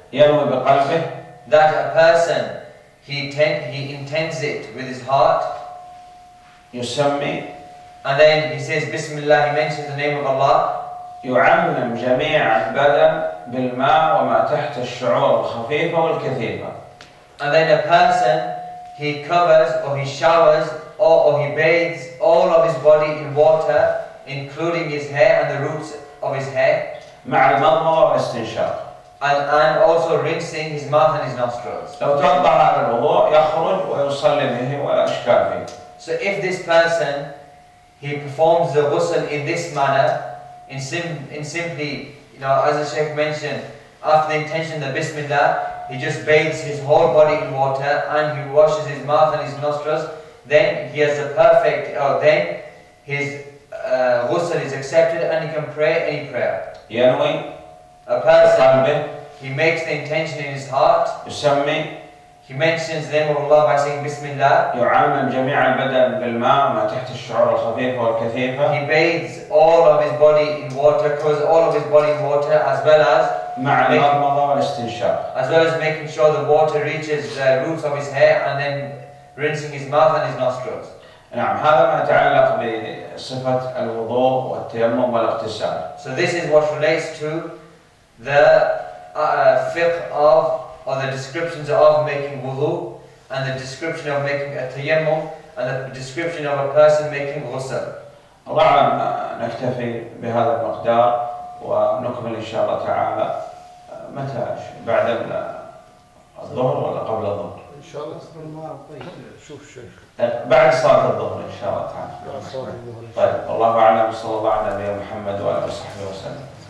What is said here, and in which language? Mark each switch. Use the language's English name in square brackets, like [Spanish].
[Arabic] ينوي بقلبه. [English] That a person, he intends it with his heart. [Arabic] يسمي. [English] And then he says Bismillah, he mentions the name of Allah. [Arabic] يعمم جميع البدن بالماء وما تحت الشعور الخفيفة والكثيفة. [English] And then a person, he covers or he showers or he bathes all of his body in water, including his hair and the roots of his hair. [Arabic] مع المضمضة والاستنشاق. [English] And also rinsing his mouth and his nostrils. [Arabic] لو توضأ على الوضوء يخرج ويصلي به ولا إشكال فيه. [English] So if this person, he performs the ghusl in this manner, in simply, as the Sheikh mentioned, after the intention of Bismillah, he just bathes his whole body in water and he washes his mouth and his nostrils, then he has the perfect, then his ghusl is accepted and he can pray any prayer. [Arabic] ينوي. [English] A person, he makes the intention in his heart. [Arabic] يسمي. [English] He mentions the name of Allah by saying Bismillah. [Arabic] يعمم جميع البدن بالماء ما تحت الشعور الخفيفة والكثيفة. [English] He bathes all of his body in water, covers all of his body in water, as well as [Arabic] مع المضمضة والاستنشاق. [English] as well as making sure the water reaches the roots of his hair and then rinsing his mouth and his nostrils. [Arabic] نعم هذا ما يتعلق بصفة الوضوء والتيمم والاغتسال. [English] So this is what relates to the fiqh of, or the descriptions of making wudu, and the description of making a tayammum, and the description of a person making ghusl. [Arabic] الله أعلم نكتفي بهذا المقدار ونكمل إن شاء الله تعالى متى بعد الظهر ولا قبل الظهر؟ إن شاء الله شوف الشيخ بعد صلاة الظهر إن شاء الله تعالى. طيب والله أعلم صلى الله على نبينا محمد وآله وصحبه وسلم.